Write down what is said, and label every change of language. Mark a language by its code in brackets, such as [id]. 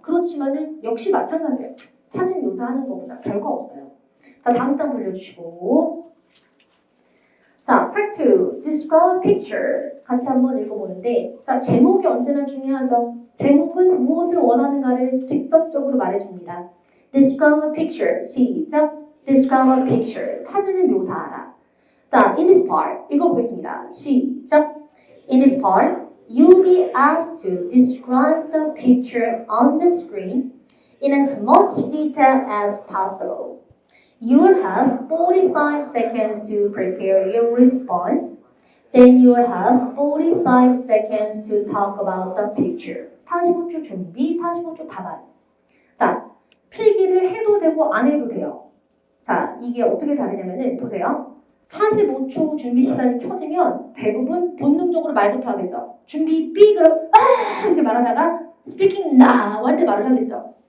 [ko] 그렇지만은 역시 마찬가지예요. 사진 묘사하는 거보다 별거 없어요. 자 다음 장 돌려주시고 자 Part 2 Describe Picture 같이 한번 읽어보는데 자 제목이 언제나 중요하죠. 제목은 무엇을 원하는가를 직접적으로 말해줍니다. [en] Describe a picture 시작 Describe a picture [ko] 사진을 묘사하라. 자 in this part 읽어보겠습니다. 시작 [en] In this part you'll be asked to describe the picture on the screen in as much detail as possible. You will have 45 seconds to prepare your response. Then you will have 45 seconds to talk about the picture. [ko] 45초 준비, 45초 답안. 자, 필기를 해도 되고 안 해도 돼요. 자, 이게 어떻게 다르냐면은 보세요. 45초 준비 시간이 켜지면 대부분 본능적으로 말부터 하겠죠. 준비 B 그럼 아 이렇게 말하다가 스피킹 now 할 때 말을 하겠죠.